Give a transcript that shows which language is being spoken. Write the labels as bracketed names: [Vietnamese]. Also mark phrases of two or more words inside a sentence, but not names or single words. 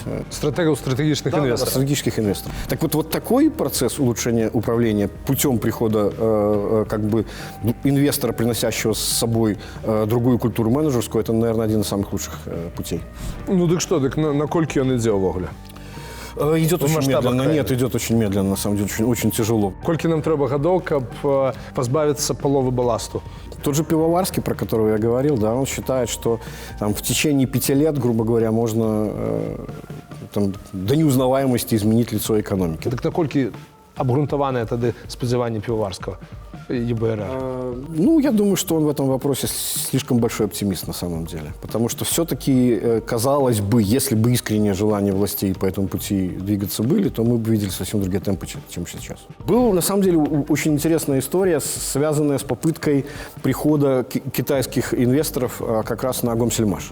[Russian] Стратегов стратегических инвесторов. Да, стратегических инвесторов. Так вот такой процесс улучшения управления путем прихода инвестора, приносящего с собой другую культуру менеджерскую, это, наверное, один из самых лучших путей. Ну так что, [Belarusian] наколькі ён ідзе ўвогуле? [Russian] Идет очень медленно. Нет, идет очень медленно, на самом деле, очень тяжело. [Belarusian] Колькі нам трэба гадоў, каб пазбавіцца паловы баласту? [Russian] Тот же Пивоварский, про которого я говорил, да, он считает, что там, в течение 5 лет, грубо говоря, можно до неузнаваемости изменить лицо экономики. [Belarusian] Так наколькі абгрунтаванае тады спадзяванне Пивоварского ЕБРР? Ну, [Russian] я думаю, что он в этом вопросе слишком большой оптимист на самом деле. Потому что все-таки, казалось бы, если бы искреннее желание властей по этому пути двигаться были, то мы бы видели совсем другие темпы, чем сейчас. Была, на самом деле, очень интересная история, связанная с попыткой прихода китайских инвесторов как раз на Гомсельмаш.